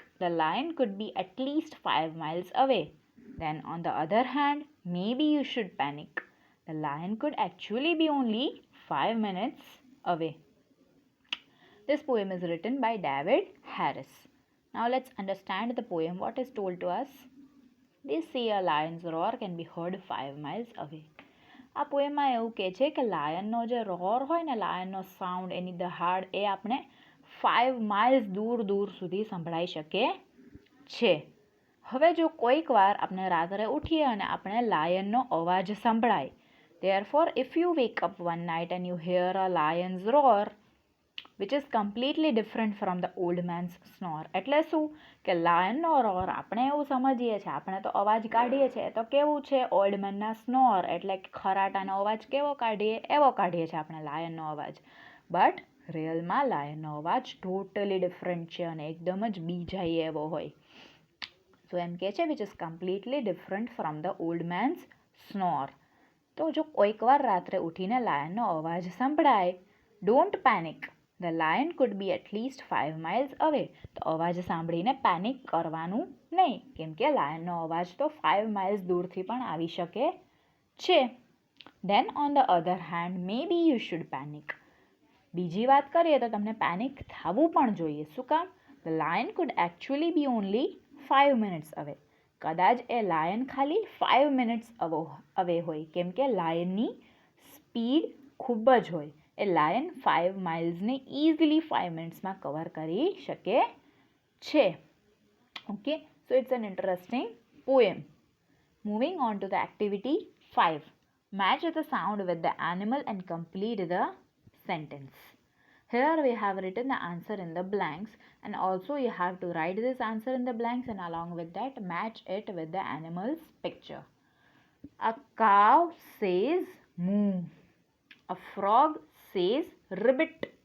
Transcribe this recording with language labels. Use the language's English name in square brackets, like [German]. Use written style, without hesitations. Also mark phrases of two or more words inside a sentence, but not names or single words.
[English] The lion could be at least 5 miles away. Then, on the other hand, maybe you should panic. The lion could actually be only 5 minutes away. This poem is written by David Harris. Now let's understand the poem. What is told to us? They say a lion's roar can be heard 5 miles away. [Gujarati] આ પોએમમાં એવું કહે છે કે લાયનનો જે રોર હોય ને, લાયનનો સાઉન્ડ, એની દહાડ એ આપણે 5 માઇલ્સ દૂર દૂર સુધી સંભળાઈ શકે છે. હવે જો કોઈક વાર આપણે રાત્રે ઉઠીએ અને આપણે લાયનનો અવાજ સંભળાય, [English] therefore if you wake up one night and you hear a lion's roar which is completely different from the old man's snore. [Gujarati] એટલે શું કે લાયનનો રોર આપણે એવું સમજીએ છીએ, આપણે તો અવાજ કાઢીએ છીએ, તો કેવું છે [English] old man's snore [Gujarati] એટલે કે ખરાટાનો અવાજ કેવો કાઢીએ એવો કાઢીએ છીએ આપણે લાયનનો અવાજ. બટ રિયલમાં લાયનનો અવાજ [English] totally different [Gujarati] છે અને એકદમ જ બીજાઈ એવો હોય. [English] સો [Gujarati] એમ કહે છે [English] which is completely different from the old man's snore. [Gujarati] તો જો કોઈક વાર રાત્રે ઉઠીને લાયનનો અવાજ સંભળાય, [English] don't panic. The lion could be at least 5 miles away. [Gujarati] તો અવાજ સાંભળીને પેનિક કરવાનું નહીં, કેમ કે લાયનનો અવાજ તો 5 miles દૂરથી પણ આવી શકે છે. [English] Then on the other hand, maybe you should panic. [Gujarati] બીજી વાત કરીએ તો તમને પેનિક થવું પણ જોઈએ. શું કામ? [English] The lion could actually be only 5 minutes away. [Gujarati] કદાચ એ લાયન ખાલી 5 [English] minutes away [Gujarati] હોય, કેમ કે લાયનની સ્પીડ ખૂબ જ હોય. એ લાયન 5 માઇલ્સને ઇઝીલી 5 મિનિટ્સમાં કવર કરી શકે છે. [English] okay, so it's an interesting poem. moving on to the activity 5. Match the sound with the animal and complete the sentence. Here we have written the answer in the blanks, and also you have to write this answer in the blanks and along with that match it with the animal's picture. A cow says moo. A frog says ribbit.